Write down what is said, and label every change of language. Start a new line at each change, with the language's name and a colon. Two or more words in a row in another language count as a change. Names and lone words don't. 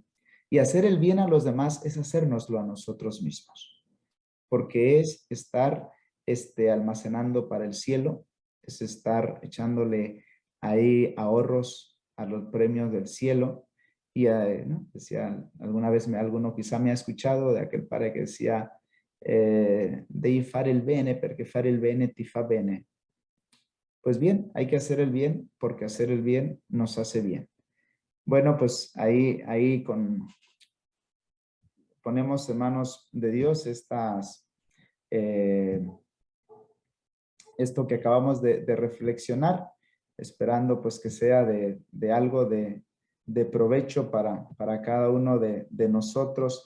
Spanish: Y hacer el bien a los demás es hacérnoslo a nosotros mismos, porque es estar almacenando para el cielo, es estar echándole ahí ahorros a los premios del cielo. Y ¿no? Decía, alguna vez alguno quizá me ha escuchado de aquel padre que decía,
Italian: devi fare il bene perché fare il bene ti fa bene.
Spanish: Pues bien, hay que hacer el bien porque hacer el bien nos hace bien. Bueno, pues ahí ponemos en manos de Dios esto que acabamos de reflexionar, esperando pues que sea de algo de provecho para cada uno de nosotros.